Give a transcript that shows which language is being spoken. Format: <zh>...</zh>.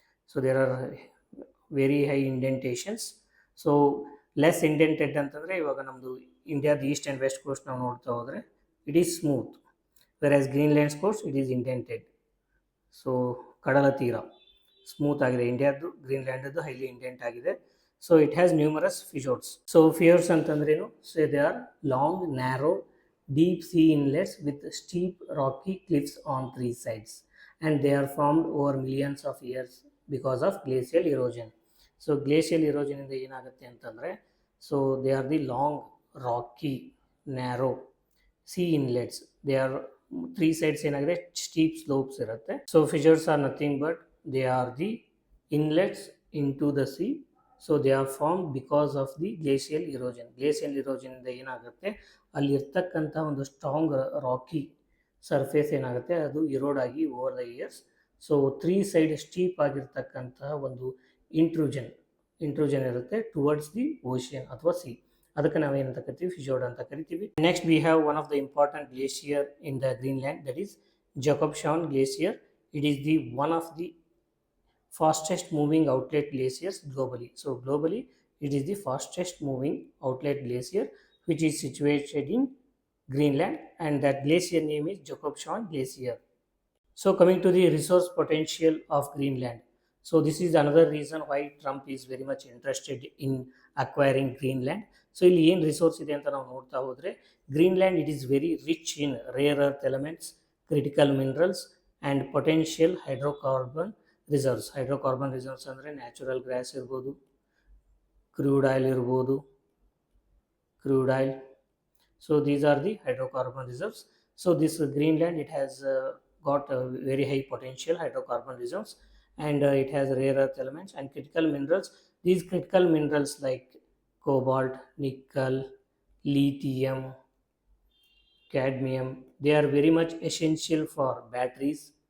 <en>So there are very high indentations. So less indented</en> <kn>ಅಂತಂದರೆ ಇವಾಗ ನಮ್ಮದು ಇಂಡಿಯಾದ ಈಸ್ಟ್ ಆ್ಯಂಡ್ ವೆಸ್ಟ್ ಕೋಸ್ಟ್ ನಾವು ನೋಡ್ತಾ ಹೋದರೆ</kn> <en>It is smooth, whereas Greenland's coast it is indented.</en> <kn>So ಕಡಲ ತೀರ ಸ್ಮೂತ್ ಆಗಿದೆ, ಇಂಡಿಯಾದ್ದು ಗ್ರೀನ್ಲ್ಯಾಂಡದ್ದು ಹೈಲಿ ಇಂಡೆಂಟ್ ಆಗಿದೆ.</kn> <en>So it has numerous fjords. So fjords ಅಂತಂದ್ರೇನು? So they are long narrow deep sea inlets with steep rocky cliffs on three sides, and they are formed over millions of years because of glacial erosion. So glacial erosion</en> <kn>ಇಂದ ಏನಾಗುತ್ತೆ ಅಂತಂದರೆ,</kn> <en>so they are the long rocky narrow sea inlets. They are three sides ಏನಾಗಿದೆ steep slopes ಇರುತ್ತೆ. So fissures are nothing but they are the inlets into the sea. So they are form because of the glacial erosion.</en> <kn>Glacial ಇರೋಜನಿಂದ ಏನಾಗುತ್ತೆ, ಅಲ್ಲಿರ್ತಕ್ಕಂಥ ಒಂದು strong rakhi surface ಏನಾಗುತ್ತೆ ಅದು ಇರೋಡ್ ಆಗಿ over the years. So three side steep ಆಗಿರ್ತಕ್ಕಂತಹ ಒಂದು ಇಂಟ್ರೂಜನ್ ಇರುತ್ತೆ</kn> <en>towards the ocean</en> <kn>ಅಥವಾ C. ಅದಕ್ಕೆ ನಾವೇನಂತ ಕರಿತೀವಿ, ಫಿಯೋರ್ಡ್ ಅಂತ ಕರಿತೀವಿ.</kn> <en>Next we have one of the important glacier in the Greenland, that is Jakobshavn glacier. It is the one of the fastest moving outlet glaciers globally. So globally it is the fastest moving outlet glacier which is situated in Greenland, and that glacier name is Jacobshavn Glacier. So coming to the resource potential of Greenland. So this is another reason why Trump is very much interested in acquiring Greenland. So</en> <kn>ಇಲ್ಲಿ ಏನು resource ಇದೆ ಅಂತ ನಾವು ನೋಡ್ತಾ ಹೋದರೆ,</kn> <en>Greenland it is very rich in rare earth elements, critical minerals and potential hydrocarbon reserves.</en> <kn>Hydrocarbon reserves ಅಂದರೆ natural gas ಇರ್ಬೋದು, crude oil ಇರ್ಬೋದು, crude oil.</kn> <en>So these are the hydrocarbon reserves. So this Greenland it has got very high potential hydrocarbon reserves, and it has rare earth elements and critical minerals. These critical minerals like cobalt, nickel, lithium, cadmium, they are very much essential for batteries.</en>